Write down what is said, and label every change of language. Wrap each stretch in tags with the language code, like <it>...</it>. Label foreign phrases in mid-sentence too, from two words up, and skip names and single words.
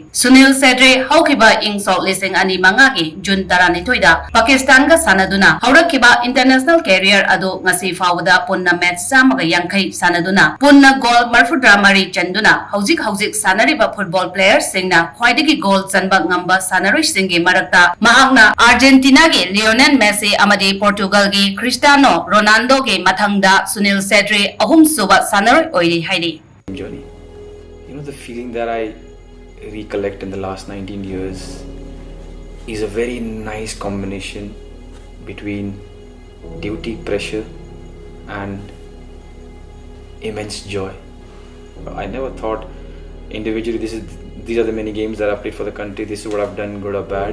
<mni>Sunil Setri haukiba ingso lising ani mangagi June 12 da Pakistan ga sanaduna haurakhiba</mni> <en>international career</en> <mni>adu ngasi fawada punna match samaga yangkai sanaduna punna goal marfudra mari chanduna hauzik sanariba</mni> <en>football players</en> <mni>singna khwaidagi goal chanba ngamba sanaroi singi marakta mahakna Argentina gi Lionel Messi amadi Portugal gi Cristiano Ronaldo gi mathangda Sunil Setri ahum suba sanaroi oiri hairi.</mni> <en>Journey. You know, the feeling that I recollect in the last 19 years is a very nice combination between duty, pressure, and immense joy. I never thought individually these are the many games that I've played for the country, this is what I've done, good or bad.</en>